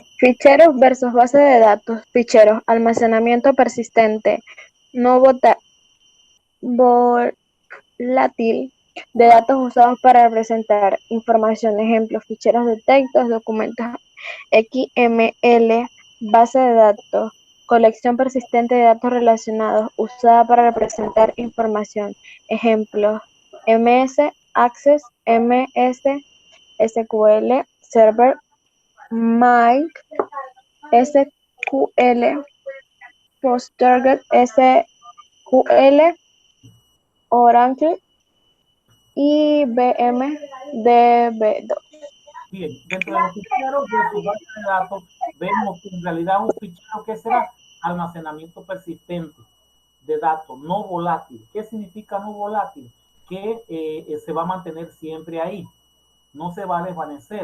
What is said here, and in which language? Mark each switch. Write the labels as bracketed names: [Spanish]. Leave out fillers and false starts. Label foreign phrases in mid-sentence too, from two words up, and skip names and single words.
[Spanish] Ficheros versus base de datos. Ficheros, almacenamiento persistente, no volátil, de datos usados para representar información. Ejemplo, ficheros de textos, documentos XML, base de datos, colección persistente de datos relacionados, usada para representar información. Ejemplo, MS Access, MS SQL Server, MySQL, PostGres SQL, Oracle, IBM DB2. Bien, dentro de los ficheros de su base de datos, vemos que en realidad un fichero que será almacenamiento persistente de datos, no volátil. ¿Qué significa no volátil? Que se va a mantener siempre ahí, no se va a desvanecer.